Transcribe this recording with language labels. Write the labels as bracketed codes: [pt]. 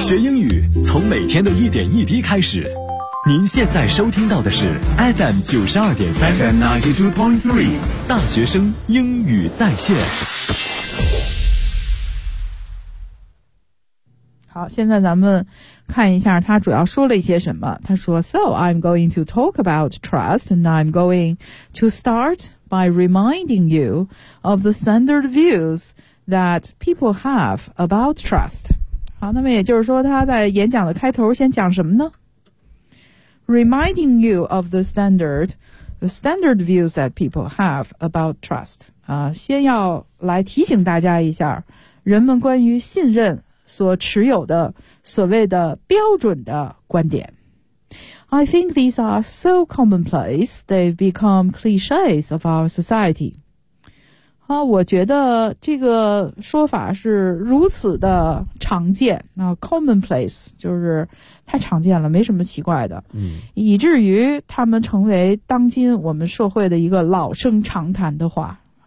[zh] 学英语从每天的一点一滴开始。您现在收听到的是 FM 92.3 [en] FM 92.3 [zh] 大学生英语在线。好，现在咱们看一下他主要说了一些什么。 [en] 他说 So I'm going to talk about trust and I'm going to start by reminding you of the standard views that people have about trust. [zh] 好，那么也就是说他在演讲的开头先讲什么呢？ [en] Reminding you of the standard views that people have about trust. [zh] 先要来提醒大家一下人们关于信任所持有的所谓的标准的观点。 [en] I think these are so commonplace, they've become cliches of our society. [zh] 我觉得这个说法是如此的常见。 Commonplace 就是太常见了，没什么奇怪的。嗯，以至于他们成为当今我们社会的一个老生常谈的话。